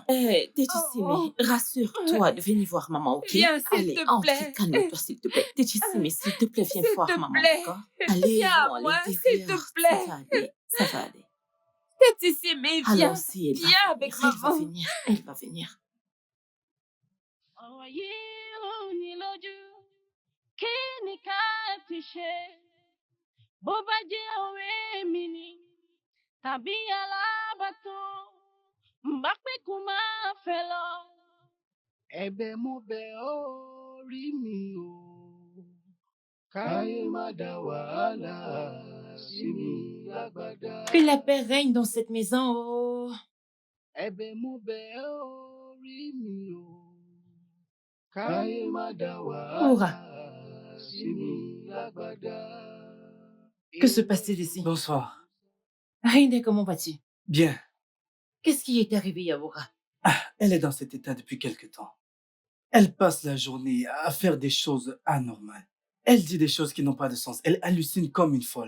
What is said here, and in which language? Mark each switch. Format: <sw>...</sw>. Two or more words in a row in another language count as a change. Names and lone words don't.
<fr>Eh, Tétissimi, rassure-toi de venir voir maman, ok? Viens, s'il Allez, te entre, plaît. calme-toi, s'il te plaît. Tétissimi, s'il te plaît, viens S'il voir te maman, plaît. d'accord? Allez, Viens à on moi, est s'il te derrière. plaît. Ça va aller, ça va aller. Tétissimi, viens. Allons-y, elle va Viens venir, avec elle va maman. venir, elle va venir.</fr> <yo>ọ̀rọ̀ yìí rú ni lójú kí ni ká ti ṣe bó bá jẹ́ ọ̀rẹ́ mi ni tàbí alábàtàn bá pé kó máa fẹ́ lọ. ẹ̀bẹ̀ mo bẹ̀ ọ́ rí mi o káyé má dá wàhálà sí mi lágbádá.</yo> <fr>Que la paix règne dans cette maison, oh.</fr> <yo>ẹ̀bẹ̀ mo bẹ̀ ọ́ rí mi o káyé má dá wàhálà sí mi lágbádá.</yo> <fr>Que se passe-t-il ici? Bonsoir. Rinde, comment vas-tu? Bien. Qu'est-ce qui est arrivé, Yaboura? Elle est dans cet état depuis quelque temps. Elle passe la journée à faire des choses anormales. Elle dit des choses qui n'ont pas de sens. Elle hallucine comme une folle.</fr>